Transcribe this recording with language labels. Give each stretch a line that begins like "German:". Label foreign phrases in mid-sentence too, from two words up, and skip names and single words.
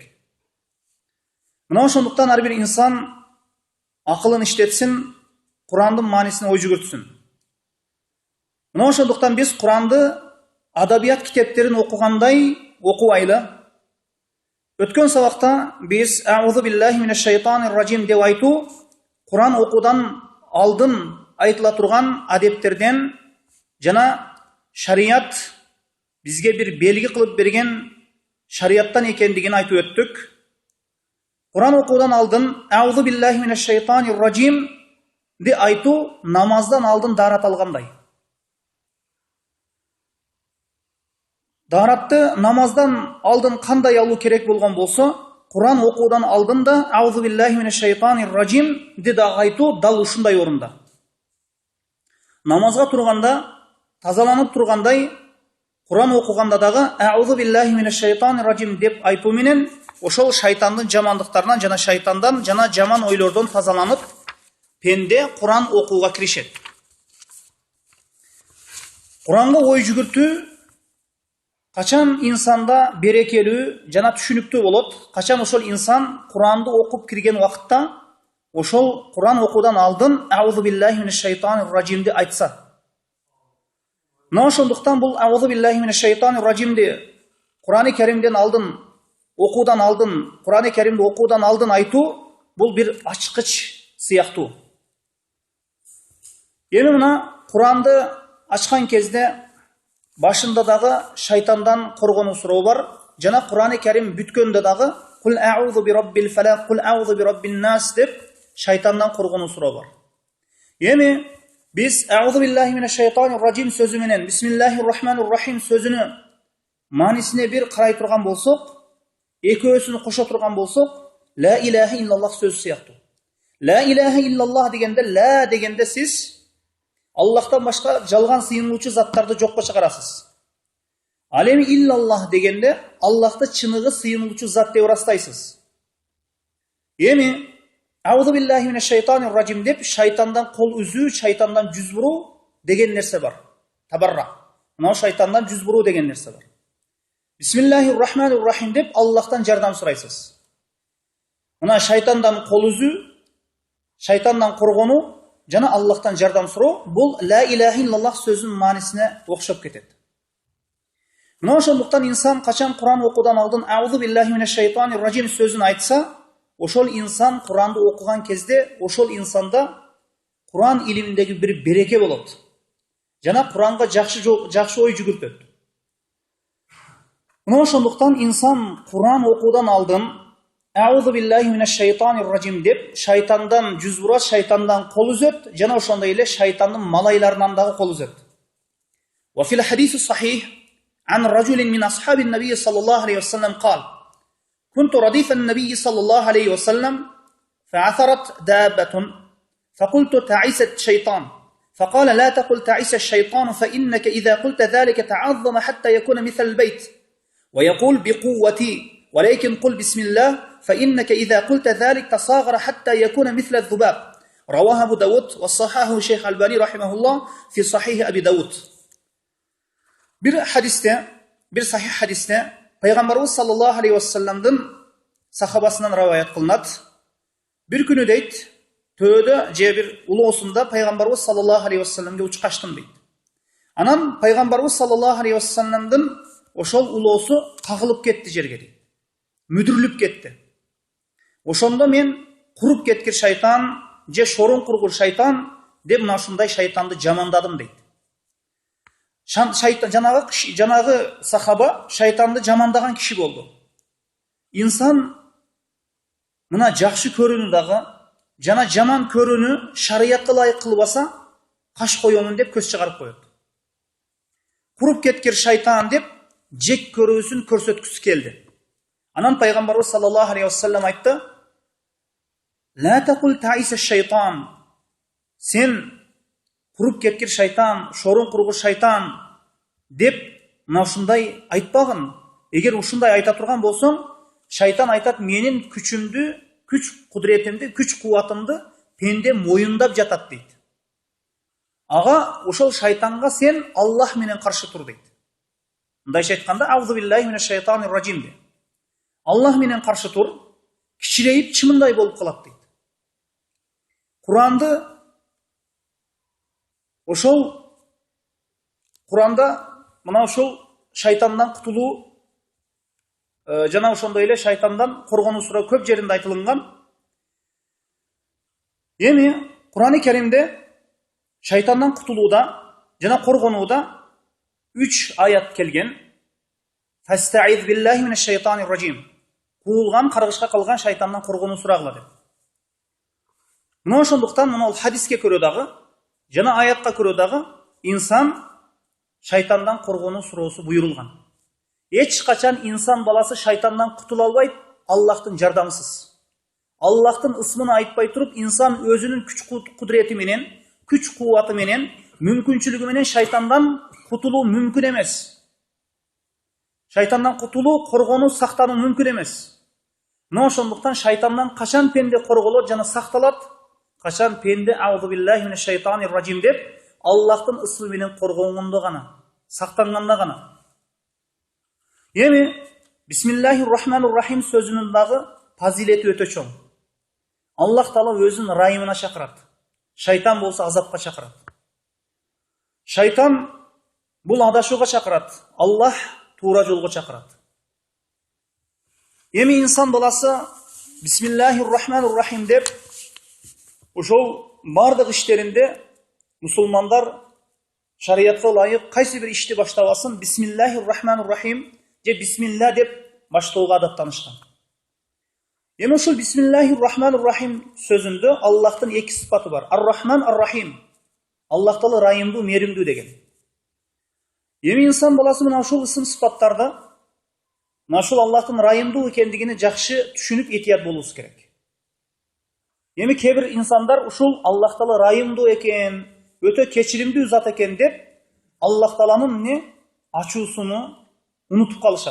Kyrgyz: Мына ошондуктан ар бир инсан акылын иштетсин, Курандын маанисине ой жүгүртсүн. Мына ошондуктан биз Куранды адабият китептерин окугандай окубайлы. Өткөн сабакта биз
Arabic: أعوذ بالله من الشيطان الرجيم
Kyrgyz: деп айтуу Куран окуудан алдын айтыла турган адептерден жана шарият бизге бир белги кылып берген шарияттан экендигин айтып өттүк. Куран окуудан алдын
Arabic: أعوذ بالله من الشيطان الرجيم
Kyrgyz: деп айтуу намаздан алдын даарат алгандай. Даратты намаздан алдын кандай алуу керек болгон болсо, Куран окуудан алдын да
Arabic: أعوذ بالله من الشيطان الرجيم
Kyrgyz: деп айтуу дал ушундай орунда. Намазга турганда, тазаланып тургандай, Куран окуганда дагы
Arabic: أعوذ بالله من الشيطان الرجيم
Kyrgyz: деп айтуу менен ошол шайтандын жамандыктарынан жана шайтандан жана жаман ойлордон тазаланып, пенде Куран окууга киришет. Куранга ой жүгүртүү качан инсанда берекелүү жана түшүнүктүү болот, качан ошол инсан Куранды окуп кирген убакытта ошол Куран окуудан алдын
Arabic: أعوذ بالله من الشيطان الرجيم
Kyrgyz: айтса. Мына ошондуктан бул
Arabic: أعوذ بالله من الشيطان الرجيم
Kyrgyz: Курани Керимден алдын окуудан алдын, Курани Керимди окуудан алдын айтуу бул бир ачкыч сыяктуу. Эми мына Куранды ачкан кезде башында дагы шайтандан коргонуу суроо бар. Жана Куран-ы Карим бүткөндө дагы
Arabic: قل أعوذ برب الفلق، قل أعوذ برب الناس
Kyrgyz: деп шайтандан коргонуу суроо бар. Эми biz
Arabic: أعوذ بالله من الشيطان الرجيم
Kyrgyz: сөзү менен
Arabic: بسم الله الرحمن الرحيم
Kyrgyz: сөзүнүн маанисине бир карай турган болсок, экөөсүн кошо турган болсок,
Arabic: لا إله إلا الله
Kyrgyz: сөзү сыяктуу.
Arabic: لا إله إلا الله
Kyrgyz: дегенде, ла дегенде сиз Аллахтан башка жалган сыйынуучу заттарды жокко чыгарасыз. Ал эми иллаллах дегенде Аллахты чыныгы сыйынуучу зат деп ырастайсыз. Эми
Arabic: أعوذ بالله من الشيطان الرجيم
Kyrgyz: деп шайтандан кол үзүү, шайтандан жүз буруу деген нерсе бар. Табарра. Мына шайтандан жүз буруу деген нерсе бар.
Arabic: بسم الله الرحمن الرحيم
Kyrgyz: деп Аллахтан жардам сурайсыз. Мына шайтандан кол үзүү, шайтандан коргонуу жана Аллахтан жардам суроо бул
Arabic: لا إله إلا الله
Kyrgyz: сөзүнүн маанисине окшоп кетет. Мына ошондуктан инсан качан Куран окуудан алдын
Arabic: أعوذ بالله من الشيطان الرجيم
Kyrgyz: сөзүн айтса, ошол инсан Куранды окуган кезде ошол инсанда Куран илиминдеги бир береке болот. Жана Куранга жакшы ой жүгүртөт. Мына ошондуктан инсан Куран окуудан алдын
Arabic: أعوذ بالله من الشيطان الرجيم
Kyrgyz: деп шайтандан жүз бурат, шайтандан кол үзөт, жана ошондой эле шайтандын малайларынан дагы кол үзөт.
Arabic: وفي الحديث الصحيح عن رجل من أصحاب النبي صلى الله عليه وسلم قال كنت رديف النبي صلى الله عليه وسلم فعثرت دابة فقلت تعيس الشيطان فقال لا تقل تعيس الشيطان فإنك إذا قلت ذلك تعظم حتى يكون مثل البيت ويقول بقوتي ولكن قل بسم الله فإنك إذا قلت ذلك تصاغر حتى يكون مثل الذباب رواه أبو داود وصححه الشيخ الألباني رحمه الله في صحيح أبي داود.
Kyrgyz: Бир хадисте, бир сахих хадисте Пайгамбарыбыз
Arabic: صلى الله عليه وسلم
Kyrgyz: сахабасынан риваят кылынат. Бир күнү дейт, төөдө же бир улоосунда Пайгамбарыбыз
Arabic: صلى الله عليه وسلم
Kyrgyz: учуп качтым дейт. Анан Пайгамбарыбыз
Arabic: صلى الله عليه وسلم
Kyrgyz: ошол улоосу кагылып кетти жерге дейт. Мүдүрүлүп кетти. Ошондо мен куруп кеткир шайтан, же шорун кургур шайтан деп мына ушундай шайтанды жамандадым дейт. Жанагы сахаба шайтанды жамандаган киши болду. Инсан мына жакшы көрүүнү дагы жана жаман көрүүнү шариятка ылайык кылбаса, каш коёмун деп көз чыгарып коет. Куруп кеткир шайтан деп жек көрүүсүн көрсөткүсү келди. Анан Пайгамбарыбыз
Arabic: صلى الله عليه وسلم
Kyrgyz: айтты:
Arabic: "لا تقل تعس الشيطان."
Kyrgyz: Сен куруп кеткир шайтан, шорун кургур шайтан деп мына ушундай айтпагын. Эгер ушундай айта турган болсоң, шайтан айтат: "Менин күчүмдү, күч кудуретимди, күч кубатымды пенде моюндап жатат" дейт. Ага ошол шайтанга сен Аллах менен каршы тур дейт. Мындайча айтканда,
Arabic: أعوذ بالله من الشيطان الرجيم
Kyrgyz: дейт. Аллах менен каршы тур, кичирейип чымындай болуп калат дейт. Куранды ошол Куранда мына ошол шайтандан кутулуу жана ошондой эле шайтандан коргонуу суроо көп жеринде айтылган. Эми Куран-ы Каримде шайтандан кутулууда жана коргонууда 3 аят келген.
Arabic: فاستعذ بالله من الشيطان الرجيم.
Kyrgyz: Куулган, каргышка калган шайтандан коргонуу сурагыла деп. Мына ошондуктан мына хадиске көрө дагы жана аятка көрө дагы инсан шайтандан коргонуу суроосу буйрулган. Эч качан инсан баласы шайтандан кутула албайт, Аллахтын жардамсыз. Аллахтын ысмын айтпай туруп, инсан өзүнүн күч кудурети менен, күч кубаты менен, мүмкүнчүлүгү менен шайтандан кутулуу мүмкүн эмес. Шайтандан кутулуу, коргонуу, сактануу мүмкүн эмес. Мына ошондуктан шайтандан качан пенде корголот жана сакталат? Качан пенде
Arabic: أعوذ بالله من الشيطان الرجيم
Kyrgyz: деп Аллахтын ысмы менен коргонгондо гана, сактанганда гана. Эми
Arabic: بسم الله الرحمن الرحيم
Kyrgyz: сөзүнүн дагы фазилети өтө чоң. Аллах Таала өзүнүн райымына чакырат. Шайтан болсо азапка чакырат. Шайтан бул адашууга чакырат. Аллах туура жолго чакырат. Эми инсан баласы
Arabic: بسم الله الرحمن الرحيم
Kyrgyz: деп ошол бардык иштеринде мусулмандар шариятка ылайык кайсы бир ишти баштабасын
Arabic: بسم الله الرحمن الرحيم
Kyrgyz: же бисмилла деп баштоого адаттанышкан. Эми ушул
Arabic: بسم الله الرحمن الرحيم
Kyrgyz: сөзүндө Аллахтын эки сыпаты бар. Ар-Рахман, Ар-Рахим. Аллах Таала райымдуу, меримдүү деген. Эми инсан баласы мына ушул ысым сыпаттарды, мына ушул Аллахтын райымдуу экендигине жакшы түшүнүп этият болубуз керек. Эми кээ бир инсандар ушул Аллах Таала райымдуу экен, өтө кечиримдүү зат экен деп, Аллах Тааланын ачуусуну унутуп калышат.